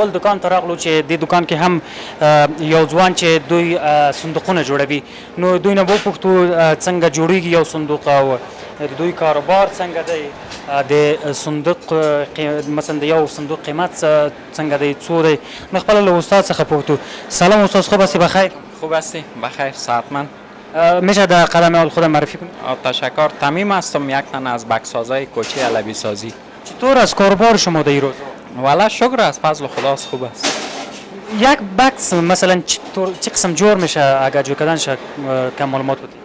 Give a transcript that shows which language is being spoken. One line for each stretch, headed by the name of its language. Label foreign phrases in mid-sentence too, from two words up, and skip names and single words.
Pashto: بل دکان ته راغلو چې دې دکان کې هم یو ځوان چې دوی صندوقونه جوړوي نو دوی نه وپوښتو څنګه جوړیږي یو صندوق او د دوی کاروبار څنګه دی د صندوق مثلا د یو صندوق قیمت څنګه دی څو دی نو خپله له استاد څخه پوښتو.
Persian: سلام استاد خوب هستی بخیر؟ خوب هستی بخیر صحتمند. میشه در قدم اول خودم معرفی کنید؟ تشکر. تمیم هستم یک تن از بکسازای کوچه علوی سازی. چطور از کاروبار شما در این روز؟ والا شکر از فضل خداست خوب است. یک بکس مثلا چه قسم جور میشه اگر جور کردنش کم معلومات بدید؟